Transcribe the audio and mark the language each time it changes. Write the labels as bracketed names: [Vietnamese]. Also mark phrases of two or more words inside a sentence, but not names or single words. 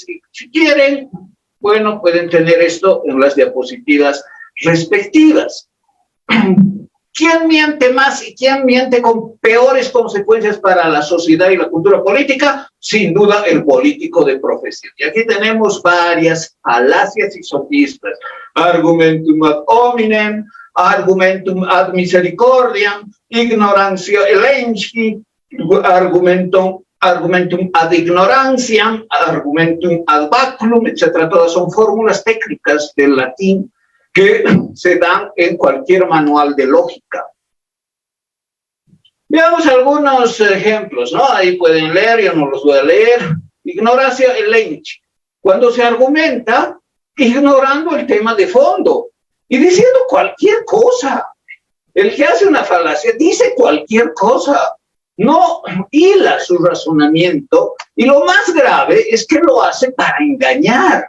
[Spanish] Si quieren, bueno, pueden tener esto en las diapositivas respectivas. ¿Quién miente más y quién miente con peores consecuencias para la sociedad y la cultura política? Sin duda, el político de profesión. Y aquí tenemos varias falacias y sofismas. [Latin] Argumentum ad hominem, argumentum ad misericordiam, ignorantia elenchi, argumentum ad ignoranciam, argumentum ad baculum, [Spanish] etc. Todas son fórmulas técnicas del latín que se dan en cualquier manual de lógica. Veamos algunos ejemplos, ¿no? Ahí pueden leer, yo no los voy a leer. [Latin] Ignorantia elenchi, [Spanish] cuando se argumenta ignorando el tema de fondo y diciendo cualquier cosa. el que hace una falacia dice cualquier cosa, no hila su razonamiento, y lo más grave es que lo hace para engañar.